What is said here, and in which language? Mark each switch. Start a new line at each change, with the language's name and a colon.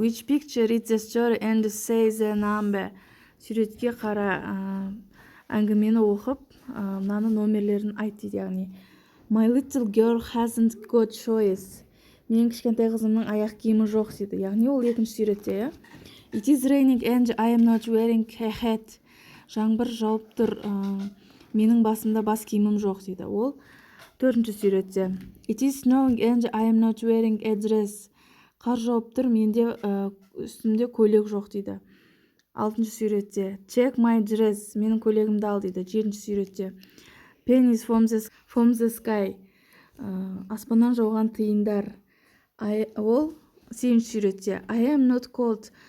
English: Which picture read the story and say the number?
Kazakh: Суретке қара, әңгімені оқып, мынаны номерлерін айт дейді, яғни.
English: My little girl hasn't got choice.
Kazakh: Менің кішкентай қызымның аяқ киімі жоқ дейді. Яғни ол екінші суретте.
English: It is raining and I am not wearing a hat.
Kazakh: Жаңбыр жауып тұр, менің басымда бас киімім жоқ дейді. Ол төртінші суретте.
English: It is snowing and I am not wearing a dress.
Kazakh: Қар жауып тұр, менде үстімде көйлек жоқ дейді. Алтыншы суретте.
English: Check my dress.
Kazakh: Менің көйлегімді ал дейді. Жетінші суретте.
English: Pennies from the sky.
Kazakh: Аспаннан жауған тиындар. Ол сегізінші суретте.
English: I am not cold.